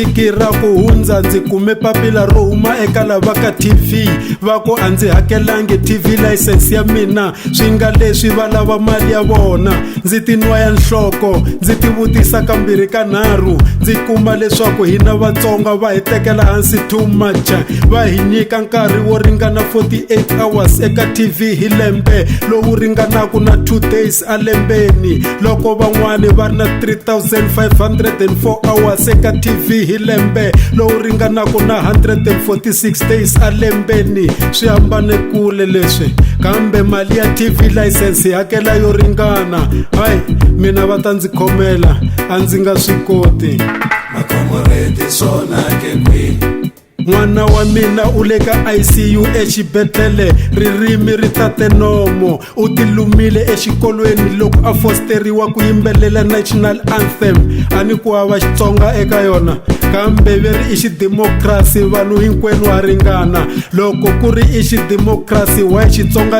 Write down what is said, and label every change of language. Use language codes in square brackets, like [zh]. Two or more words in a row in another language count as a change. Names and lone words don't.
[ts] vhiki ra ku hundza ndzi kume papila ro huma eka lava ka TV va ku a ndzi hakelangi [en] TV license [ts] ya mina swi nga leswi va lava mali ya vona ndzi tinwaya nhloko ndzi tivutisa kambirhi kanharhu ndzi kuma leswaku hina Vatsonga va hi tekela hansi too much va hi nyika nkarhi wo ringana 48 hours eka TV hi lembe lowu ringanaku na 2 days a lembeni loko van'wani va ri na 3504 hours eka TV hi lembe lowu ringanaku na 146 days a lembeni swi hambane kule leswi kambe mali ya [en] TV license [ts] hi hakela yo ringana hayi mina va ta ndzi khomela a ndzi nga swi koti makomoreti sona ke kwi n'wana wa mina u le ka ICU exibedhlele ririmi ri tate nomo u tilumile exikolweni loko a fosteriwa ku yimbelela [en] national anthem [ts] a ni ku hava Xitsonga eka yona kambe veri i xidemokirasi vanhu hinkwenu ha ringana loko ku ri i xidemokirasi wa Xitsonga